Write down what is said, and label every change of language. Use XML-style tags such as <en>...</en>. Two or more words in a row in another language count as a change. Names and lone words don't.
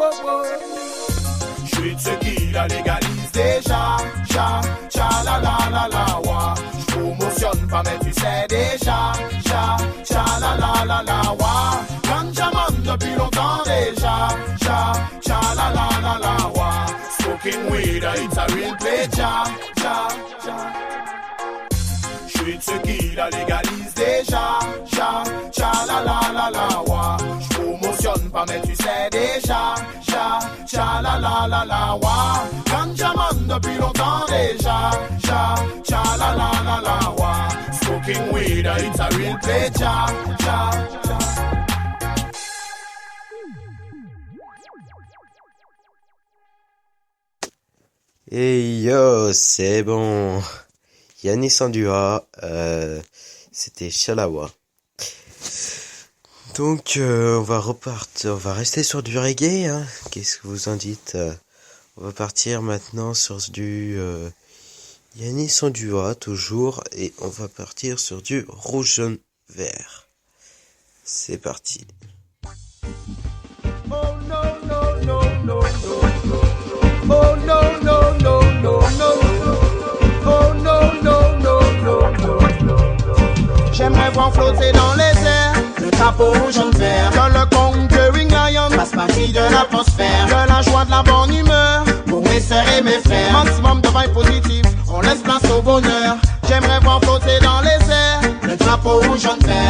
<fr>Je suis de ceux qui la légalisent déjà. La wa. Je promotionne pas mais tu sais déjà. La wa. Ganjaman depuis longtemps déjà. La wa.</fr> <en>Smoking weed, it's a real play,</en> <fr>Je suis de ceux qui la légalisent déjà. La wa. Je promotionne pas mais tu sais déjà. La wa. Ganjaman depuis longtemps déjà. La wa.</fr> <en>Smoking weed, it's a real play,</en> <fr>Et yo, c'est bon. Yanis Ondua, c'était Shalawa. Donc on va rester sur du reggae, hein. Qu'est-ce que vous en dites? On va partir maintenant sur du Yanis Ondua toujours, et on va partir sur du rouge jaune vert. C'est parti.</fr> <en>Oh no no no no no. Oh no no no no no. Oh no no no no no.</en> <fr>J'aimerais voir flotter dans les airs le drapeau rouge jaune vert. Que le</fr> <en>conquering lion</en> <fr>fasse partie de l'atmosphère. Que la joie de la bonne humeur pour mes sœurs et mes frères. Maximum de vibes positifs, on laisse place au bonheur. J'aimerais voir flotter dans les airs le drapeau rouge jaune vert.</fr>